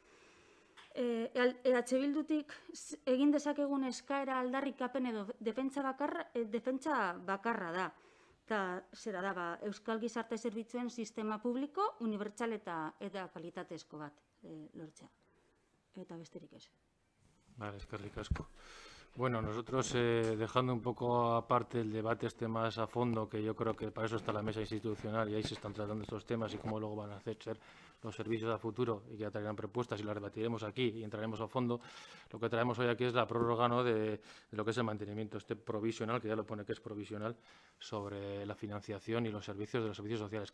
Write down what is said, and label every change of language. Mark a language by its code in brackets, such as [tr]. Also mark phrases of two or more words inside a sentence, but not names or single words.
[eu] Bildutik egin dezakegun eskaera aldarrikapen edo defentsa bakarra da. Eta zera da, Euskal Gizarte Zerbitzuen sistema publiko, unibertsal eta kalitatezko bat lortzea. Eta besterik ez. Vale, eskerrik asko. [es] Bueno, nosotros dejando un poco aparte el debate más a fondo, que yo creo que para eso está la mesa institucional y ahí se están tratando estos temas y cómo luego van a ser los servicios a futuro y que ya traerán propuestas y las debatiremos aquí y entraremos a fondo. Lo que traemos hoy aquí es la prórroga, ¿no?, de lo que es el mantenimiento provisional, que ya lo pone que es provisional, sobre la financiación y los servicios de los servicios sociales.